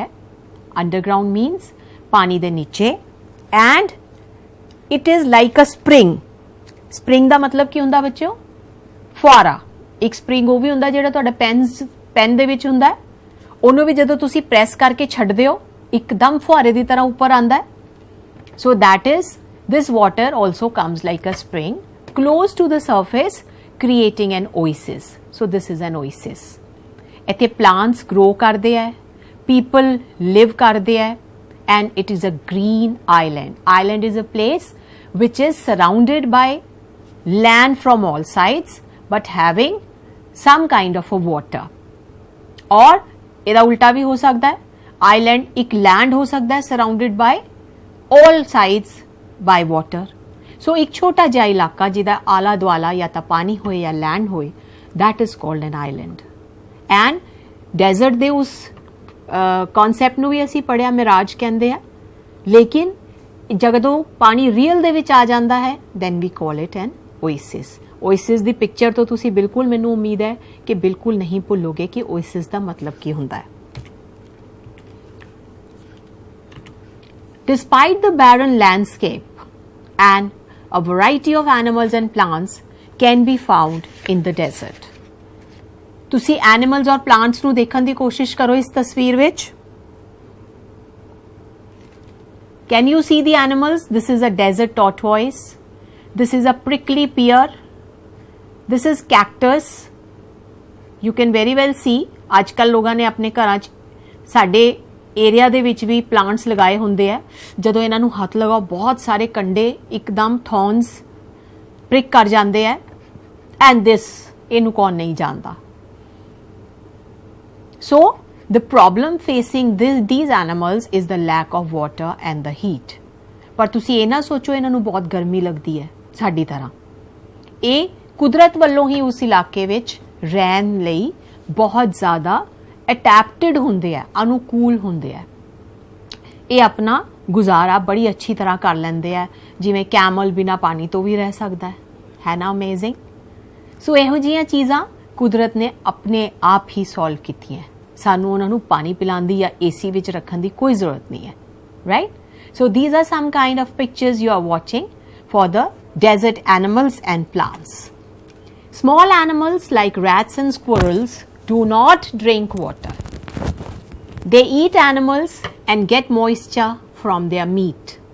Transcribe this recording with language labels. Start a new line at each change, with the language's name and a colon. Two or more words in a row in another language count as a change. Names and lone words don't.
English: underground means
Punjabi: ਪਾਣੀ ਦੇ ਨੀਚੇ
English: and it is like a spring.
Punjabi: ਸਪ੍ਰਿੰਗ ਦਾ ਮਤਲਬ ਕੀ ਹੁੰਦਾ ਬੱਚਿਓ? ਫੁਆਰਾ. ਇੱਕ ਸਪ੍ਰਿੰਗ ਉਹ ਵੀ ਹੁੰਦਾ ਜਿਹੜਾ ਤੁਹਾਡਾ ਪੈਨ ਦੇ ਵਿੱਚ ਹੁੰਦਾ, ਉਹਨੂੰ ਵੀ ਜਦੋਂ ਤੁਸੀਂ ਪ੍ਰੈਸ ਕਰਕੇ ਛੱਡਦੇ ਹੋ ਇੱਕਦਮ ਫੁਆਰੇ ਦੀ ਤਰ੍ਹਾਂ ਉੱਪਰ ਆਉਂਦਾ ਹੈ.
English: So that is this water also comes like a spring close to the surface creating an oasis. So this is an oasis.
Punjabi: ਇੱਥੇ
English: plants grow
Punjabi: ਕਰਦੇ ਹੈ,
English: people live
Punjabi: ਕਰਦੇ ਹੈ
English: and it is a green island. Island is a place which is surrounded by land from all sides but having some kind of a water.
Punjabi: और ਇਹਦਾ ਉਲਟਾ ਵੀ ਹੋ ਸਕਦਾ ਹੈ.
English: Island ਇੱਕ land
Punjabi: ਹੋ ਸਕਦਾ ਹੈ
English: surrounded by all sides by water.
Punjabi: So ਇੱਕ ਛੋਟਾ ਜਿਹਾ ਇਲਾਕਾ ਜਿਹਦਾ ਆਲਾ ਦੁਆਲਾ ਜਾਂ ਤਾਂ ਪਾਣੀ ਹੋਏ ਜਾਂ ਲੈਂਡ ਹੋਏ
English: that is called an island. And desert
Punjabi: ਦੇ ਉਸ ਕਨਸੈਪਟ ਨੂੰ ਵੀ ਅਸੀਂ ਪੜਿਆ ਮਿਰਾਜ ਕਹਿੰਦੇ ਆ, ਲੇਕਿਨ ਜਦੋਂ ਪਾਣੀ ਰੀਅਲ ਦੇ ਵਿੱਚ ਆ ਜਾਂਦਾ ਹੈ
English: then we call it an oasis.
Punjabi: oasis ਦੀ ਪਿਕਚਰ ਤੋਂ ਤੁਸੀਂ ਬਿਲਕੁਲ ਮੈਨੂੰ ਉਮੀਦ ਹੈ ਕਿ ਬਿਲਕੁਲ ਨਹੀਂ ਭੁੱਲੋਗੇ ਕਿ oasis ਦਾ ਮਤਲਬ ਕੀ ਹੁੰਦਾ ਹੈ.
English: Despite the barren landscape and a variety of animals and plants can be found in the desert.
Punjabi: ਤੁਸੀਂ animals और plants ਨੂੰ ਦੇਖਣ ਦੀ ਕੋਸ਼ਿਸ਼ ਕਰੋ ਇਸ ਤਸਵੀਰ ਵਿੱਚ.
English: Can you see the animals? This is a desert tortoise. This is a prickly pear. This is cactus. You can very well see
Punjabi: ਅੱਜ ਕੱਲ੍ਹ ਲੋਕਾਂ ਨੇ ਆਪਣੇ ਘਰਾਂ 'ਚ ਸਾਡੇ ਏਰੀਆ ਦੇ ਵਿੱਚ ਵੀ ਪਲਾਂਟਸ ਲਗਾਏ ਹੁੰਦੇ ਆ. ਜਦੋਂ ਇਹਨਾਂ ਨੂੰ ਹੱਥ ਲਗਾਓ ਬਹੁਤ ਸਾਰੇ ਕੰਡੇ ਇੱਕਦਮ
English: thorns prick
Punjabi: ਕਰ ਜਾਂਦੇ ਆ
English: and this
Punjabi: ਇਹਨੂੰ ਕੌਣ ਨਹੀਂ ਜਾਣਦਾ.
English: So the problem facing these animals is the lack of water and the heat.
Punjabi: ਪਰ ਤੁਸੀਂ ਇਹ ਨਾ ਸੋਚੋ ਇਹਨਾਂ ਨੂੰ ਬਹੁਤ ਗਰਮੀ ਲੱਗਦੀ ਹੈ ਸਾਡੀ ਤਰ੍ਹਾਂ. ਇਹ ਕੁਦਰਤ ਵੱਲੋਂ ਹੀ ਉਸ ਇਲਾਕੇ ਵਿੱਚ ਰਹਿਣ ਲਈ ਬਹੁਤ ਜ਼ਿਆਦਾ ਅਡੈਪਟਡ ਹੁੰਦੇ ਆ, ਅਨੁਕੂਲ ਹੁੰਦੇ ਆ. ਇਹ ਆਪਣਾ ਗੁਜ਼ਾਰਾ ਬੜੀ ਅੱਛੀ ਤਰ੍ਹਾਂ ਕਰ ਲੈਂਦੇ ਆ. ਜਿਵੇਂ ਕੈਮਲ ਬਿਨਾ ਪਾਣੀ ਤੋਂ ਵੀ ਰਹਿ ਸਕਦਾ ਹੈ ਨਾ. ਅਮੇਜ਼ਿੰਗ. ਸੋ ਇਹੋ ਜਿਹੀਆਂ ਚੀਜ਼ਾਂ ਕੁਦਰਤ ਨੇ ਆਪਣੇ ਆਪ ਹੀ ਸੋਲਵ ਕੀਤੀਆਂ. ਸਾਨੂੰ ਉਹਨਾਂ ਨੂੰ ਪਾਣੀ ਪਿਲਾਉਣ ਦੀ ਜਾਂ ਏਸੀ ਵਿੱਚ ਰੱਖਣ ਦੀ ਕੋਈ ਜ਼ਰੂਰਤ ਨਹੀਂ ਹੈ. ਰਾਈਟ.
English: ਸੋ these are some kind of pictures you are watching for the desert animals and plants. Small animals like rats and squirrels do not drink water. They eat animals and get moisture from their meat.